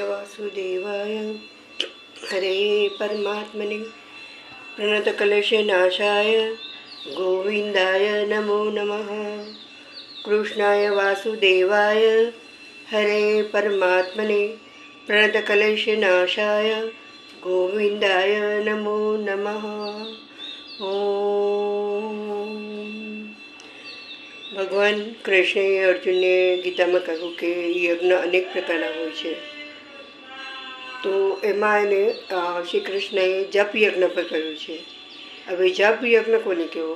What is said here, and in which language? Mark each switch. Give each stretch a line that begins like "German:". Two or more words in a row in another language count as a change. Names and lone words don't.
Sanskrit: वासुदेवाय हरे परमात्मने प्रणतकलशनाशाय गोविंदाय नमो नमः। कृष्णाय वासुदेवाय हरे परमात्मने प्रणतकलशनाशाय गोविंदाय नमो नमः।
Gujarati: ભગવાન કૃષ્ણએ અર્જુનને ગીતામાં કહ્યું કે યજ્ઞ અનેક પ્રકારના હોય છે, તો એમાં એને શ્રી કૃષ્ણએ જપ યજ્ઞ પર કહ્યું છે. હવે જપ યજ્ઞ કોને કહેવો?